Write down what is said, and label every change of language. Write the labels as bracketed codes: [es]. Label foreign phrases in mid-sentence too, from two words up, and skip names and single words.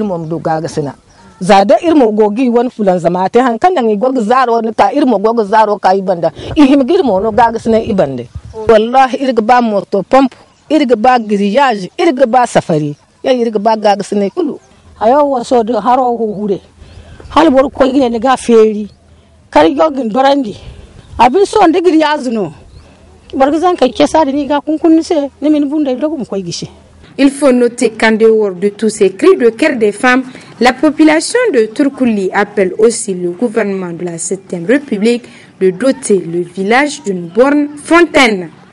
[dje] ilmo do gaga sina zada ilmo go gi won fulan zama te han kan nan go zaro ni ka ilmo go zaro ka ibanda ihim girmo no gaga sina ibande wallahi irga ba moto pomp irga ba grillage irga ba safari ya irga ba gaga sina kulu ayo waso do haro hure hal bor ko gine ga feri kar yogin dorandi abin so de grillage no. [fr] Il faut noter qu'en dehors de tous ces cris de cœur des femmes, la population de Turkuli appelle aussi le gouvernement de la 7e République de doter le village d'une borne fontaine.